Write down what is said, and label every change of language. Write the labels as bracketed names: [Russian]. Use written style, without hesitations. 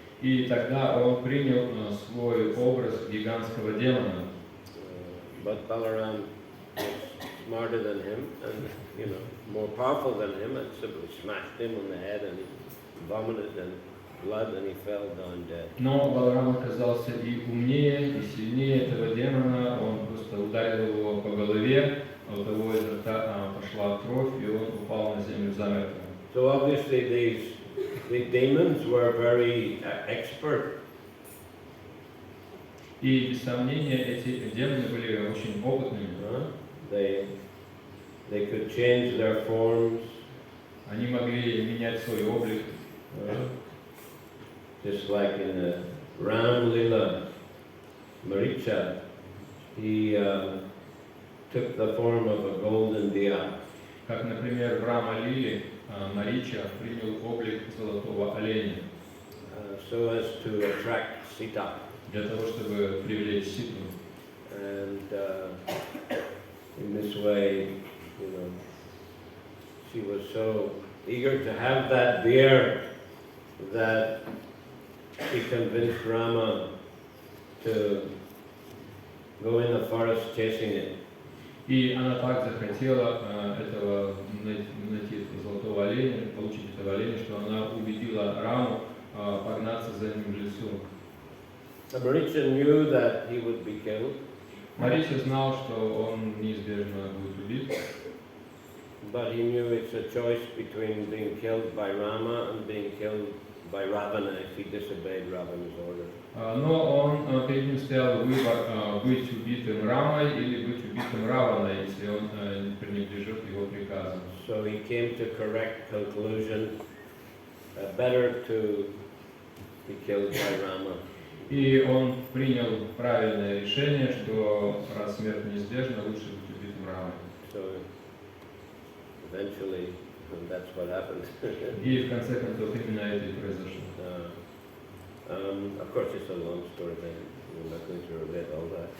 [Russian] И тогда он принял свой образ гигантского демона. [English] But Balaram was smarter than him, and more powerful than him, and simply smashed him on the head, and he vomited and blood, and he fell down dead. [Russian] Но Баларам оказался и умнее, и сильнее этого демона. Он просто ударил его по голове, а у того изо рта пошла кровь, и он упал на землю замертво. [English] So obviously the demons were very expert. [Russian] И без сомнения эти демоны были очень опытными. [English] They could change their forms. [Russian] Они могли менять свой облик. [English] Just like in the Ram Lila, Maricha, he took the form of a golden diya. [Russian] Как, например, в Рама Лиле Марича принял облик золотого оленя. [English] So as to attract Sita. [Russian] Для того, чтобы привлечь Ситу. [English] And in this way, she was so eager to have that deer that she convinced Rama to go in the forest chasing it. [Russian] И она так захотела найти этого золотого оленя, получить этого оленя, что она убедила Раму погнаться за ним в лесу. [English] Maricha knew that he would be killed. [Russian] Марича знал, что он неизбежно будет убит. [English] But he knew it's a choice between being killed by Rama and being killed by Ravana if he disobeyed Ravana's order. [Russian] Но перед ним стоял выбор быть убитым Рамой или быть убитым Раваной, если он пренебрежит его приказам. [English] So he came to correct conclusion, better to be killed by Rama. [Russian] И он принял правильное решение, что раз смерть неизбежна, лучше быть убитым Рамой. [English] So eventually, that's what happened. [Russian] И в конце концов именно это и произошло. [English] Of course, it's a long story, then we're not going to relate all that.